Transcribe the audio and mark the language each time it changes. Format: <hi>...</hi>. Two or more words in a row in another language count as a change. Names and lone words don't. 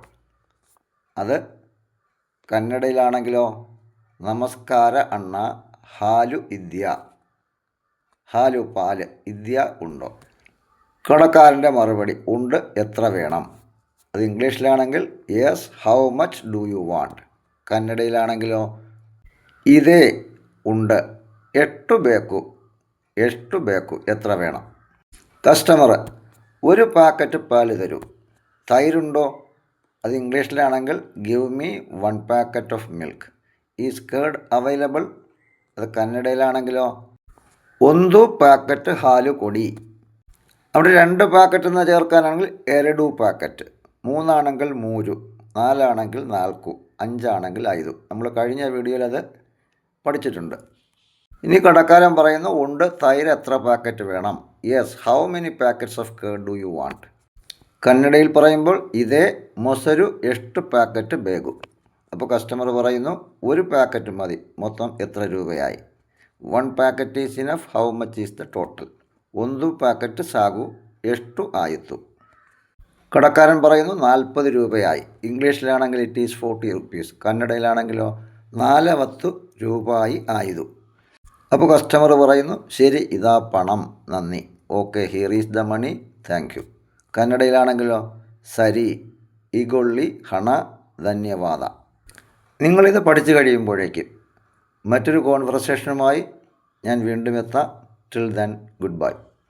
<ml>അത് കന്നഡയിലാണെങ്കിലോ</ml> <kn>ನಮಸ್ಕಾರ ಅಣ್ಣ, ಹಾಲು ಇದ್ಯಾ.</kn> <ml>ഹാലു പാല്, ഇദ്യ ഉണ്ടോ. കടക്കാരൻ്റെ മറുപടി ഉണ്ട്, എത്ര വേണം.</ml> <en>അത് ഇംഗ്ലീഷിലാണെങ്കിൽ yes how much do you want.</en> <ml>കന്നഡയിലാണെങ്കിലോ ഇതേ ഉണ്ട്,</ml> <kn>ಎಷ್ಟು ಬೇಕು,</kn> <ml>എത്ര വേണം. കസ്റ്റമർ, ഒരു പാക്കറ്റ് പാല് തരൂ. തൈരുണ്ടോ? അത് ഇംഗ്ലീഷിലാണെങ്കിൽ</ml> <en>give me 1 packet of milk. is curd available.</en> <ml>അത് കന്നഡയിലാണെങ്കിലോ</ml> <kn>ಒಂದು ಪ್ಯಾಕೆಟ್ ಹಾಲು ಕೊಡಿ.</kn> <ml>അവിടെ 2 പാക്കറ്റ് എന്ന് ചേർക്കാനാണെങ്കിൽ 2 പാക്കറ്റ്, 3 ആണെങ്കിൽ 3, 4 ആണെങ്കിൽ 4, 5 ആണെങ്കിൽ 5. നമ്മൾ കഴിഞ്ഞ വീഡിയോയിൽ അത് പഠിച്ചിട്ടുണ്ട്. ഇനി കടക്കാരൻ പറയുന്നു ഉണ്ട്, തൈര് എത്ര പാക്കറ്റ് വേണം.</ml> <en>yes how many packets of curd do you want.</en> <ml>കന്നഡയിൽ പറയുമ്പോൾ ഇതേ</ml> <kn>ಮೊಸರು ಎಷ್ಟು ಪ್ಯಾಕೆಟ್ ಬೇಕು.</kn> <ml>അപ്പോൾ കസ്റ്റമർ പറയുന്നു 1 പാക്കറ്റ് മതി, മൊത്തം എത്ര രൂപയായി.</ml> <en>1 packet is enough, how much is the total.</en> <kn>1 ಪ್ಯಾಕೆಟ್ ಸಾಕು, ಎಷ್ಟು ಆಯಿತು.</kn> <ml>കടക്കാരൻ പറയുന്നു 40 രൂപയായി. ഇംഗ്ലീഷിലാണെങ്കിൽ</ml> <en>it is 40 rupees.</en> <ml>കന്നഡയിലാണെങ്കിലോ 40 രൂപയായി ആയതു. അപ്പോൾ കസ്റ്റമർ പറയുന്നു ശരി, ഇതാ പണം, നന്ദി. ഓക്കെ,</ml> <en>here is the money, thank you.</en> <ml>കന്നഡയിലാണെങ്കിലോ</ml> <kn>ಸರಿ, ಇಗೊಳ್ಳಿ ಹಣ, ಧನ್ಯವಾದ.</kn> <ml>നിങ്ങളിത് പഠിച്ചു കഴിയുമ്പോഴേക്കും മറ്റൊരു കോൺവെർസേഷനുമായി ഞാൻ വീണ്ടും എത്താം.</ml> <en>till then, good bye.</en>